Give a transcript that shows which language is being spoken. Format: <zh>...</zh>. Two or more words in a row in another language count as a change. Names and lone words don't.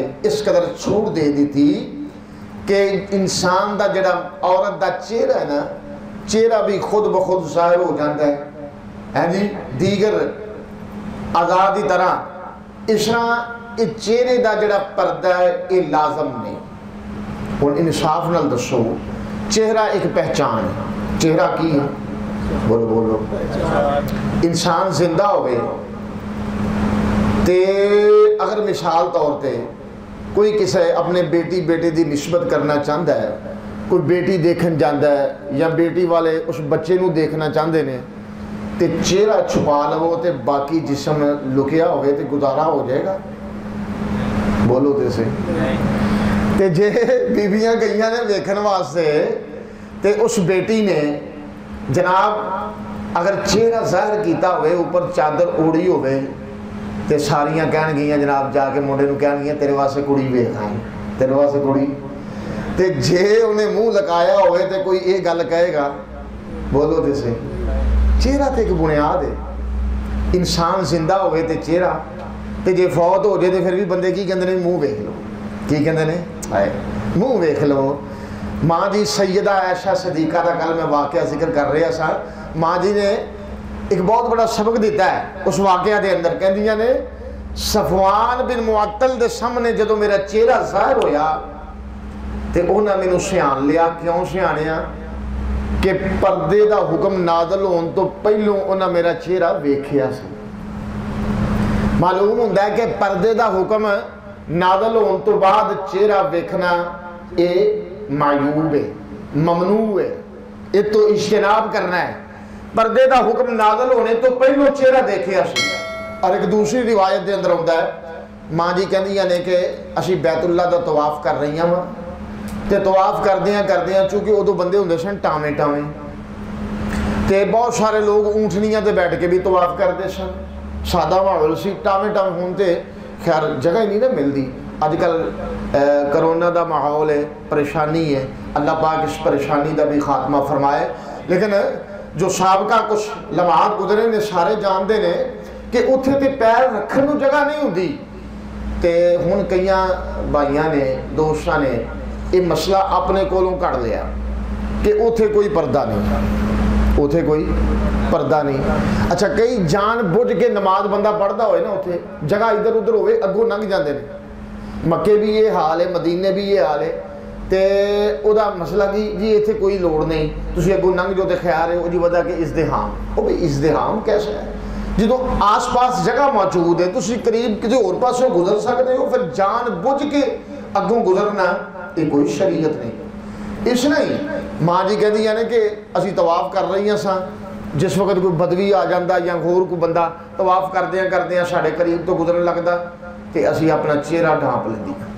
<ur>اس قدر چھوٹ دے دی تھی</ur> <pa>کہ انسان دا جڑا عورت دا چہرہ ہے نا چہرہ بھی</pa> <ur>خود بخود ظاہر ہو جاتا ہے</ur> <pa>جی دیگر آزادی طرح اس طرح یہ چہرے دا جڑا پردہ ہے یہ لازم نہیں اور انصاف نال دسو چہرہ ایک پہچان ہے چہرہ کی ہے بولو بولو انسان زندہ ہوئے تے اگر مثال طور تے کوئی کسی اپنے بیٹی بیٹے دی نسبت کرنا چاہتا ہے کوئی بیٹی دیکھن جاندہ ہے یا بیٹی والے اس بچے نو دیکھنا چاہتے ہیں تے چہرہ چھپا لو تے باقی جسم لکیا ہوئے تے گزارا ہو جائے گا بولو تے سے تے جے بیبیاں گئیاں نے دیکھن واسطے تے اس بیٹی نے جناب اگر چہرہ ظاہر کیتا ہوئے اوپر چادر اوڑی ہوئے تے ساریاں کہن گئیاں جناب جا کے منڈے نو کہن گئیاں تیرے واسطے کڑی ویکھ آئیں تیرے واسطے کڑی تے جے انہیں منہ لگایا ہوئے تے کوئی ایک گل کہے گا بولو تے سے چہرہ تے ایک بنیاد ہے انسان زندہ ہوئے تے چہرہ تے جے فوت ہو جائے تے پھر بھی بندے کی کہندے نے منہ ویکھ لو کی کہندے نے منہ ویکھ لو ماں جی سیدہ عائشہ صدیقہ دا کل میں واقعہ ذکر کر رہا سا ماں جی نے ایک بہت بڑا سبق دیتا ہے اس واقعہ دے اندر کہندیاں نے صفوان بن معطل دے سامنے جدو میرا چہرہ ظاہر ہویا تے انہاں مینوں سیان لیا کیوں سیانیا کہ پردے دا حکم نازل ہون تو پہلوں انہاں میرا چہرہ ویکھیا سی معلوم ہوندا ہے کہ پردے دا حکم نازل ہون تو بعد چہرہ ویکھنا اے معیوب ہے ممنوع ہے یہ تو اجتناب کرنا ہے پردے دا حکم نازل ہونے تو پہلو چہرہ دیکھیا سی اور ایک دوسری روایت دے اندر ہوتا ہے ماں جی کہندیاں نے کہ اسی بیت اللہ دا طواف کر رہی ہیں تے طواف کردیاں چونکہ ادو بندے ہوندے سن ٹاویں ٹاویں تے بہت سارے لوگ اونٹنیاں تے بیٹھ کے بھی طواف کرتے سن سادہ ماحول سی ٹاویں ٹاویں ہون تے خیر جگہ ہی نہیں نا ملدی آج کل کرونا دا ماحول ہے پریشانی ہے اللہ پاک اس پریشانی دا بھی خاتمہ فرمائے لیکن جو سابقہ کچھ لمحات گزرے نے سارے جاندے نے کہ اتھے تے پیر رکھن نو جگہ نہیں ہوندی تے ہن کئیاں بھائیاں نے دوستاں نے یہ مسئلہ اپنے کولوں کڑ لیا کہ اتھے کوئی پردہ نہیں اتھے کوئی پردہ نہیں اچھا کئی جان بوجھ کے نماز بندہ پڑھدا ہوئے نا اتھے جگہ ادھر ادھر ہوئے اگوں لنگ جاندے نے مکے بھی یہ حال ہے مدینے بھی یہ حال ہے تے او دا مسئلہ کی جی ایتھے کوئی لوڑ نہیں تسی اگوں ننگ جو تے خیال ہے او جی وجہ کہ ازدحام او بھی ازدحام کیسے ہے جدو آس پاس جگہ موجود ہے تسی قریب کسی اور پاسوں گزر سکتے ہو پھر جان بوجھ کے اگوں گزرنا یہ کوئی شریعت نہیں اس نہیں ماں جی کہندی یعنی کہ اسی طواف کر رہی ہیں ساں جس وقت کوئی بدوی آ جاندہ یا غور کو بندہ طواف کردیاں ساڑھے قریب تو گزرن لگدا کہ اسی اپنا چہرہ ڈھانپ لیندی</pa>